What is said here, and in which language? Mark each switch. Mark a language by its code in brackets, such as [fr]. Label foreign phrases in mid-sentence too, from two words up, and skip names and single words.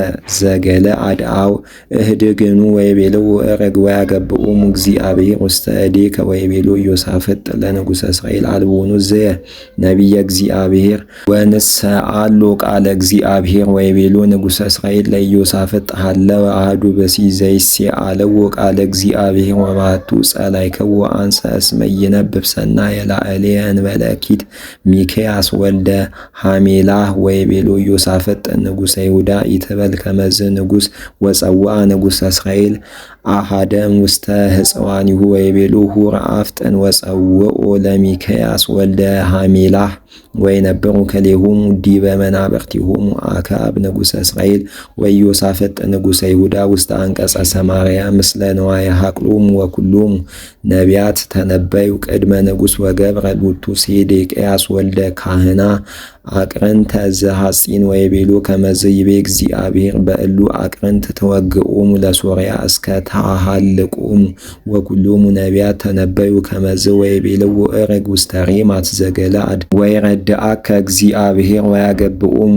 [gez] ዘገለዓድ አው እህድግኑ ወይቤልዎ እረግ ወያገብኦሙ እግዚአብሔር ውስተ እዴከ ወይቤሎ ኢዮሳፍጥ ለንጉሠ እስራኤል አልቦኑ ዘየ ነቢየ እግዚአብሔር ወንሰአሎ ቃለ እግዚአብሔር ወይቤሎ ንጉሠ እስራኤል ለኢዮሳፍጥ ሀለወ አሐዱ ብእሲ ዘይሴአለዎ ቃለ እግዚአብሔር ወባሕቱ ጸላእክዎ አንሰ እስመ ይነብብ ሰናየ ላዕሌየ እንበለ እኪት ሚክያስ ወልደ ሐሜላህ ወይቤሎ ኢዮሳፍጥ ንጉሠ ይሁዳ ኢትበል ከመዝ ንጉሥ ወጸውዐ ንጉሠ እስራኤል አሐደ እምውስተ ሕፅዋኒሁ ወይቤሎ ሁር አፍጥን ወጸውዖ ለሚክያስ ወልደ ሐሜላህ ወይነብሩ ከሌሆሙ ዲበ መናብርቲሆሙ አክዓብ ንጉሠ እስራኤል ወኢዮሳፍጥ ንጉሠ ይሁዳ ውስተ አንቀጸ ሰማርያ ምስለ ነዋየ ሐቅሎሙ ወኵሎሙ ነቢያት ተነበዩ ቅድመ ንጉሥ ወገብረ ሎቱ ሴዴቅያስ ወልደ ካህና አቅርንተ ዘሐጺን ወይቤሎ ከመዝ ይቤ እግዚአብሔር በእሉ አቅርንት ተወግኦሙ ለሶርያ እስከ ተሃልቆሙ ወኵሎሙ ነቢያት ተነበዩ ከመዝ ወይቤልዎ እርግ ውስተ ሬማት ዘገለዓድ ወይረድአከ እግዚአብሔር ወያገብኦሙ